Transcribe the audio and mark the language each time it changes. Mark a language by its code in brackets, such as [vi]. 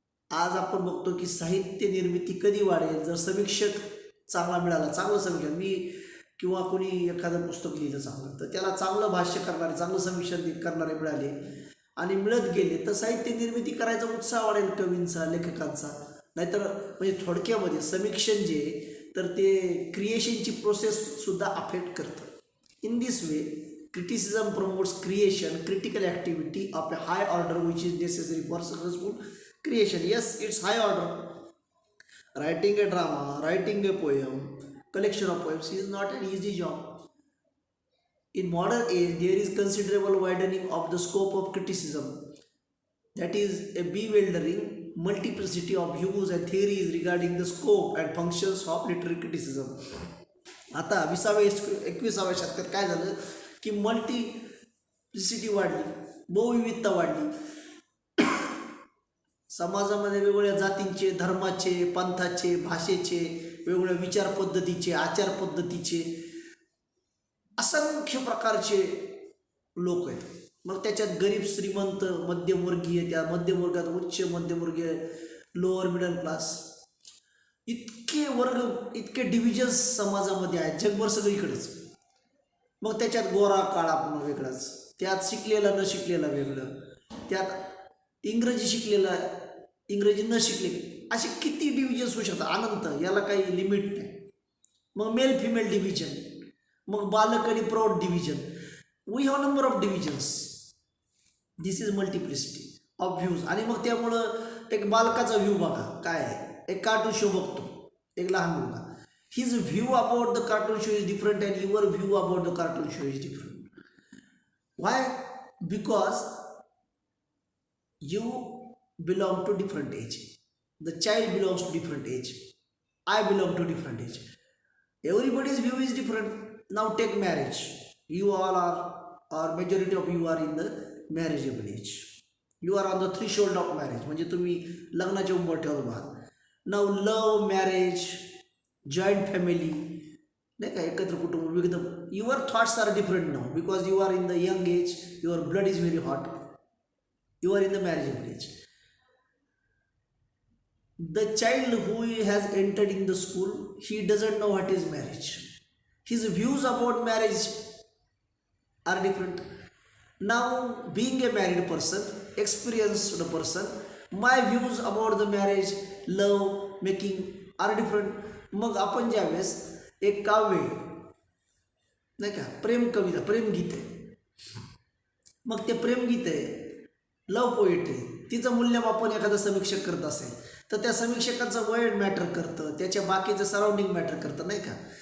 [mr] आज आपण बघतो की साहित्य निर्मिती कधी वाढेल? जर समीक्षक चांगला मिळाला, चांगलं समीक्षण, मी किंवा कोणी एखादं पुस्तक लिहिलं चांगलं, तर त्याला चांगलं भाष्य करणारे, चांगलं समीक्षण करणारे मिळाले आणि मिळत गेले तर साहित्य निर्मिती करायचा उत्साह वाढेल कवींचा, लेखकांचा. नाहीतर म्हणजे थोडक्यामध्ये समीक्षण जे, तर ते क्रिएशनची प्रोसेससुद्धा अफेक्ट करतं. [en] In this way criticism promotes creation, critical activity of a high order which is necessary for successful creation. Yes, it's high order. Writing a drama, writing a poem, collection of poems is not an easy job. In modern age, there is considerable widening of the scope of criticism. That is a bewildering multiplicity of views and theories regarding the scope and functions of literary criticism. [mr] आता 21व्या शतकात काय झालं की multiplicity वाढली, बहुविविधता वाढली. समाजामध्ये वेगवेगळ्या जातींचे, धर्माचे, पंथाचे, भाषेचे, वेगवेगळ्या विचार पद्धतीचे, आचार पद्धतीचे असंख्य प्रकारचे लोक आहेत. मग त्याच्यात गरीब, श्रीमंत, मध्यमवर्गीय, त्या मध्यमवर्गात उच्च मध्यमवर्गीय, लोअर मिडल क्लास, इतके वर्ग, इतके डिव्हिजन्स समाजामध्ये आहेत, जगभर सगळीकडेच. मग त्याच्यात गोरा काळा पुन्हा वेगळाच, त्यात शिकलेला न शिकलेला वेगळं, त्यात इंग्रजी शिकलेला, इंग्रजी न शिकलेली, असे किती डिव्हिजन्स होऊ शकतात, अनंत, याला काही लिमिट नाही. मग मेल फिमेल डिव्हिजन, मग बालक आणि प्रौढ division, [en] We have number of divisions. This is multiplicity of views. [mr] आणि मग त्यामुळं एक बालकाचा व्ह्यू बघा काय आहे, एक कार्टून शो बघतो एक लहान मुलगा, [en] his view about the cartoon show is different and your view about the cartoon show is different. Why? Because you belong to different age, the child belongs to different age, I belong to different age, everybody's view is different. Now take marriage, you all are, or majority of you are in the marriageable age, you are on the threshold of marriage, [mr] म्हणजे तुम्ही लग्नाच्या उंबरठ्यावर आहात. [en] now love, marriage, joint family, [mr] नाही का, एकत्र कुटुंब, विविध, [en] Your thoughts are different now because you are in the young age, your blood is very hot, you are in the marriageable age. The child who has entered in the school, he doesn't know what is marriage, his views about marriage are different. Now being a married person, experienced person, my views about the marriage, love making are different. [mr] मग आपण ज्यावेळेस एक काव्य, नाही का, प्रेम कविता, प्रेमगीत आहे, मग ते प्रेमगीत आहे, लव पोएट आहे, तिचं मूल्यमापन एखादा समीक्षक करत असेल तर त्या समीक्षकाचं वय मॅटर करतं, त्याच्या बाकीचं सराउंडिंग मॅटर करतं, नाही का.